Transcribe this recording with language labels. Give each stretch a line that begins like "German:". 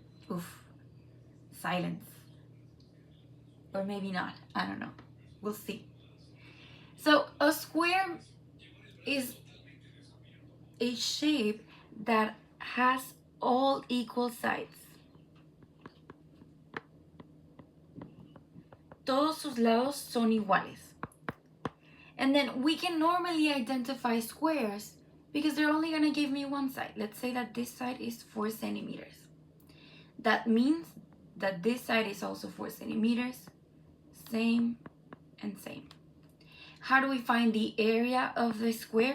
English: Oof, silence. Or maybe not, I don't know. We'll see. So a square is a shape that has all equal sides.
Spanish: Todos sus lados son iguales.
English: And then we can normally identify squares because they're only going to give me one side. Let's say that this side is 4 centimeters. That means that this side is also 4 centimeters. Same and same. How do we find the area of the square?